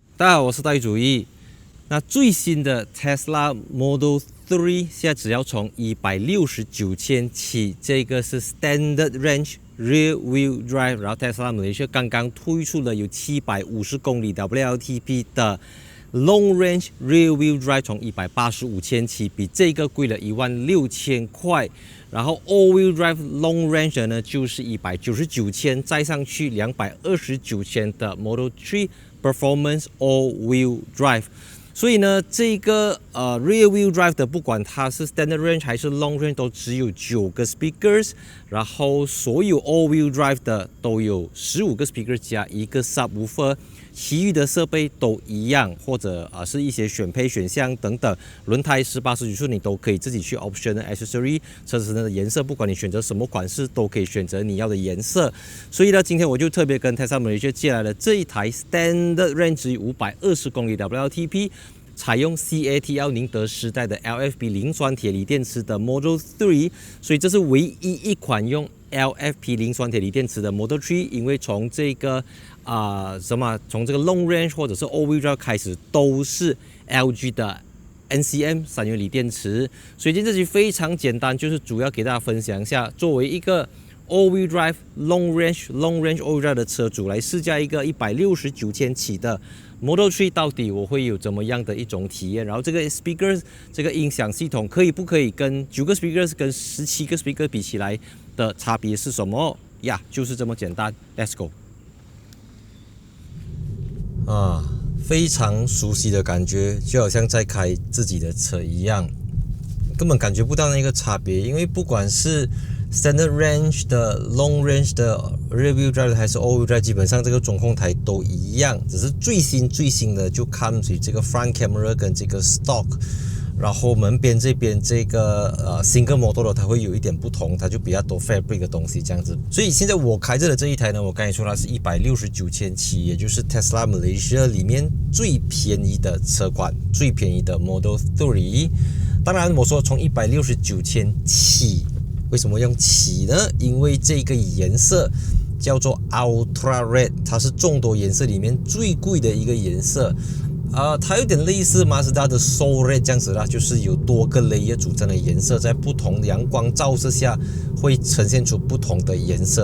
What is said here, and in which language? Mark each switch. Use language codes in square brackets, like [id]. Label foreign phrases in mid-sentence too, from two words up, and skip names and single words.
[zh] 大家好，我是大宇主義。那最新的 Tesla Model 3現在只要從169千起，這個是 [en] Standard Range Rear Wheel Drive， [zh] 然後 Tesla Malaysia 剛剛推出了有750公里 WLTP 的 [en] Long Range Rear Wheel Drive， [zh] 從185千起，比這個貴了16000塊。然後 [en] All Wheel Drive Long Range [zh] 呢，就是199千，再上去229千的 Model 3 [en] Performance All Wheel Drive。 [zh] 所以呢，這個 [en] Rear Wheel Drive [zh] 的，不管它是 [en] Standard Range [zh] 還是 [en] Long Range， [zh] 都只有9個 speakers， 然後所有 [en] All Wheel Drive [zh] 的都有15個 speakers 加1個 subwoofer， 其餘的設備都一樣，或者是一些選配選項等等。輪胎18、19寸你都可以自己去 [en] optional accessory， [zh] 車子的顏色不管你選擇什麼款式，都可以選擇你要的顏色。所以呢，今天我就特別跟 Tesla Malaysia 借來了這一台 [en] Standard Range [zh] 520公里 WLTP， 採用 CATL 寧德時代的 LFP 磷酸鐵鋰電池的 Model 3， 所以這是唯一一款用 LFP 磷酸鐵鋰電池的 Model 3， 因為從這個從這個 [en] Long Range [zh] 或者是 [en] All Wheel Drive [zh] 開始都是 LG 的 NCM 3 元鋰電池，所以今天這期非常簡單，就是主要給大家分享一下，作為一個 [en] All Wheel Drive Long Range All Wheel Drive [zh] 的車主來試駕一個169千起的 Model 3， 到底我會有怎麼樣的一種體驗？然後這個 speakers 這個音響系統可以不可以跟9個 speakers 跟17個 speaker 比起來的差別是什麼呀？就是這麼簡單 ， [en] Let's go。 [zh] 非常熟悉的感覺，就好像在開自己的車一樣，根本感覺不到那個差別，因為不管是 [en] Standard Range [zh] 的 [en] Long Range [zh] 的 [en] Rear Wheel Drive [zh] 還是 [en] All Wheel Drive， [zh] 基本上這個中控台都一樣，只是最新的就看起這個 [en] Front Camera [zh] 跟這個 Stock， 然後門邊這邊這個 [en] Single Motor [zh] 它會有一點不同，它就比較多 Fabric 的東西這樣子。所以現在我開着的這一台呢，我剛才說它是169千起，也就是 Tesla Malaysia 裡面最便宜的車款，最便宜的 Model 3。當然我說從169千起。為什麼用起呢？因為這個顏色叫做 Ultra Red， 它是眾多顏色裡面最貴的一個顏色。它有點類似 Mazda 的 Soul Red 這樣子啦，就是有多個 layer 組成的顏色，在不同的陽光照射下會呈現出不同的顏色。